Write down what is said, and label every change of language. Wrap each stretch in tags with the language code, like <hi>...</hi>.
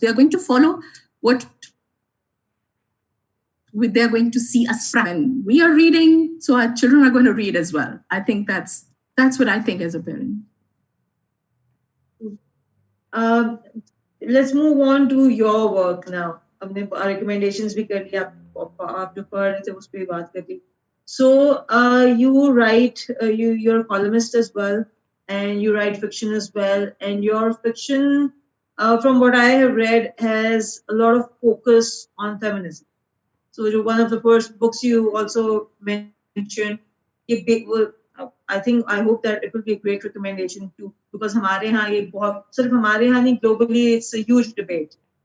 <en>They are going to follow what they're going to see us when we are reading, so our children are going to read as well. I think that's what I think as a parent. Let's move on to your work now.</en> <hi>हमने recommendations भी कर लिया, आप जो पढ़ रहे थे उस पे बात कर ली.</hi> <en>So you write, you're a columnist as well, and you write fiction as well, and your fiction, from what I have read, has a lot of focus on feminism. So one of the first books you also mentioned, I hope that it will be a great recommendation too, because</en> <hi>हमारे यहाँ ये बहुत, सिर्फ हमारे यहाँ नहीं,</hi> <en>globally it's a huge debate.</en>